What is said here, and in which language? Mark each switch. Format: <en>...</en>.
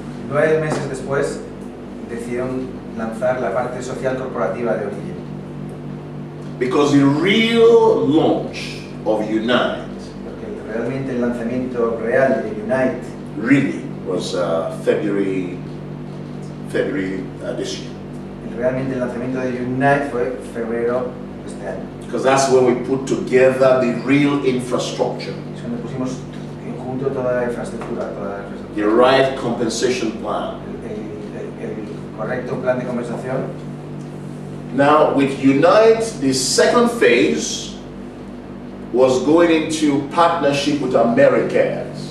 <es>9 meses después decidieron lanzar la parte social corporativa de Origin.</es> <en>Because the real launch of Unite</en> <es>Porque realmente el lanzamiento real de Unite</es> <en>really was February this year.</en> <es>realmente el lanzamiento de Unite fue febrero de este año.</es> <en>Because that's when we put together the real infrastructure,</en> <es>Es cuando pusimos en junto toda la infraestructura,</es> <en>the right compensation plan.</en> <es>el correcto plan de compensación.</es> <en>Now, with Unite, the second phase was going into partnership with Americans.</en>